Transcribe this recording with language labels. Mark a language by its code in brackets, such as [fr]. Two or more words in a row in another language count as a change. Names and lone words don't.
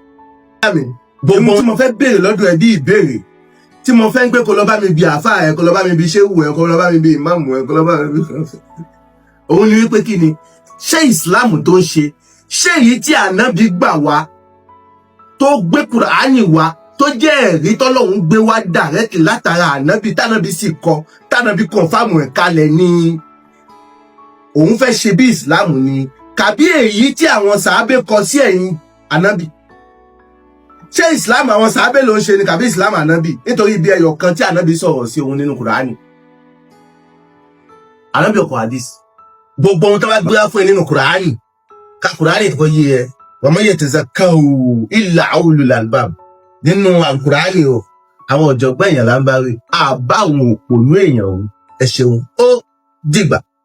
[yo] Gbogbo tí mo fẹ́ béèrè lọ́dọ̀ ẹ bí ìbéèrè tí mo fẹ́ ń pé kó lọ bá mi bi àfáà ẹ, kó lọ bá mi bi ṣéwù ẹ, kó lọ bá mi bi ìmáàmù ẹ, kó lọ bá mi bi òun ni wípé kí ni ṣé Islam tó ń ṣe, ṣé èyí tí ànábì gbà wá tó gbé Kùránì wá tó jẹ́ ẹ̀rí tọ́lọ́hun gbé wá dàrẹ́kì látara ànábì tánàbì sì kọ tánàbì kọ̀ǹfàmù ẹ̀ kalẹ̀ ni òun fẹ́ ṣe bí Islam ni, kàbí èyí tí àwọn sàábé kọ sí ẹ̀yìn ànábì? Ṣé Islam àwọn sàábé ló ń ṣe ni kàbí Islam ànábì? Nítorí ibi ẹyọ kan tí ànábì sọ̀rọ̀ sí òun nínú Kùránì, ànábì ọkọ̀ hadith. Gbogbo ohun tó bá gbé wá fún ẹ nínú Kùránì, ka Kùránì tó yé ẹ, [ar] ومن يتذكر إلا أولو الألباب. [yo] Nínú Kùránì o, àwọn ọ̀jọ̀gbọ́n èèyàn là ń bá rí, àbáwọn òpònú èèyàn o. Ẹ ṣeun, ó dìgbà.